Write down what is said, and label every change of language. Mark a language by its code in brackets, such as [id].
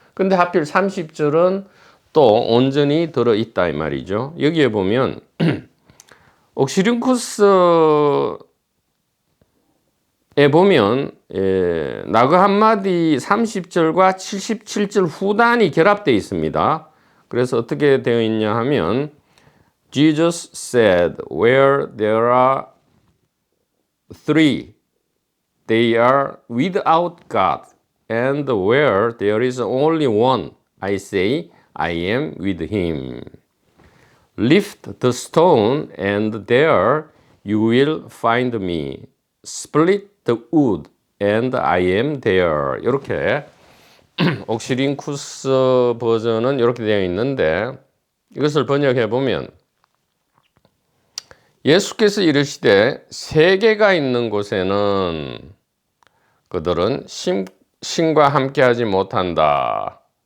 [ko] 근데 하필 30절은 또 온전히 들어있다 이 말이죠. 여기에 보면 옥시링쿠스에 보면 나그 함마디 30절과 77절 후단이 결합되어 있습니다. 그래서 어떻게 되어 있냐 하면 [en] Jesus said, where there are three, they are without God. And where there is only one, I say, I am with him. Lift the stone, and there you will find me. Split the wood, and I am there. [ko] 이렇게 옥시링쿠스 버전은 이렇게 되어 있는데, 이것을 번역해 보면 예수께서 이르시되 세계가 있는 곳에는 그들은 신과 함께하지 못한다.